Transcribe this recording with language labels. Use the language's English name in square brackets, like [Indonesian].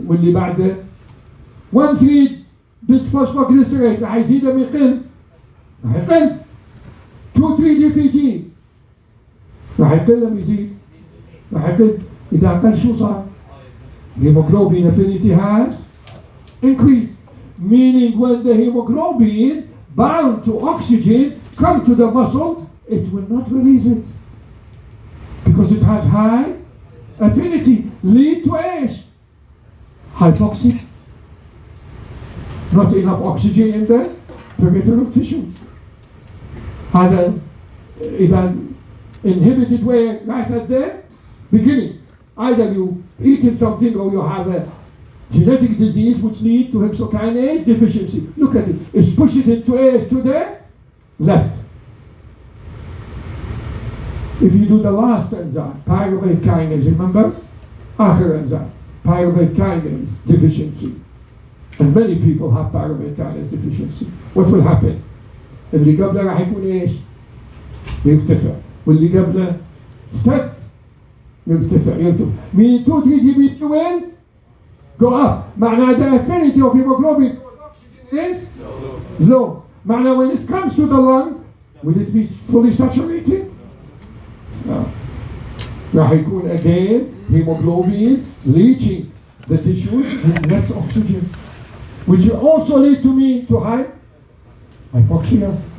[Arabic] واللي بعده 1 3 bisphosphoglycerate راح يزيد أم يقل؟ راح يقل. 2 3 DPG راح يقل أم يزيد؟ راح يقل. إذا قل شو صار؟ [English] hemoglobin affinity has increased, meaning when the hemoglobin bound to oxygen come to the muscle, it will not release it because it has high affinity, lead to ايش؟ hypoxia, not enough oxygen in the peripheral tissue. [Arabic] هذا إذا [English] inhibited way right at the beginning. Either you eaten something or you have a genetic disease which lead to hexokinase deficiency. Look at it. It's pushed it to the left. If you do the last enzyme, pyruvate kinase, remember? آخر enzyme, pyruvate kinase deficiency. And many people have pyruvate kinase deficiency. What will happen? [Arabic] اللي قبله راح يكون ايش؟ يرتفع. واللي قبله step يرتفع. [English] Meaning 2 3 dB will go up. معناه the affinity of hemoglobin is low. معناه when it comes to the lung, will it be fully saturated? No. [Arabic] راح يكون [English] again hemoglobin leaching the tissues with less oxygen, which will also lead to high hypoxia.